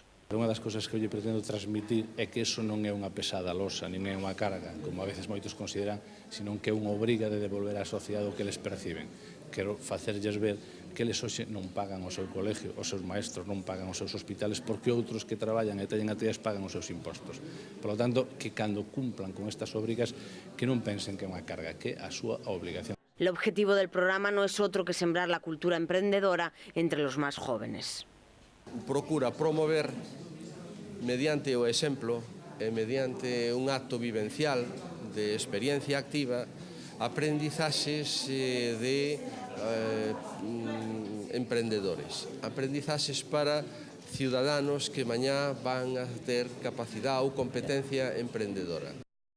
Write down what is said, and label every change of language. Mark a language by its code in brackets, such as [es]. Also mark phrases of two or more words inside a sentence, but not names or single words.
[gl] Unha das cousas que eu lle pretendo transmitir é que iso non é unha pesada losa, nin é unha carga, como a veces moitos consideran, senón que é unha obriga de devolver á sociedade o que les perciben. Quero facerlles ver que eles hoxe non pagan o seu colegio, os seus maestros non pagan os seus hospitales, porque outros que traballan e teñen actividades pagan os seus impostos. [es] Por lo tanto, [gl] que cando cumplan con estas obrigas, que non pensen que é unha carga, que é a súa obligación. [es] El objetivo del programa no es otro que sembrar la cultura emprendedora entre los más jóvenes. [gl] Procura promover mediante o exemplo e mediante un acto vivencial de experiencia activa aprendizaxes de emprendedores, aprendizaxes para ciudadanos que mañá van a ter capacidade ou competencia emprendedora.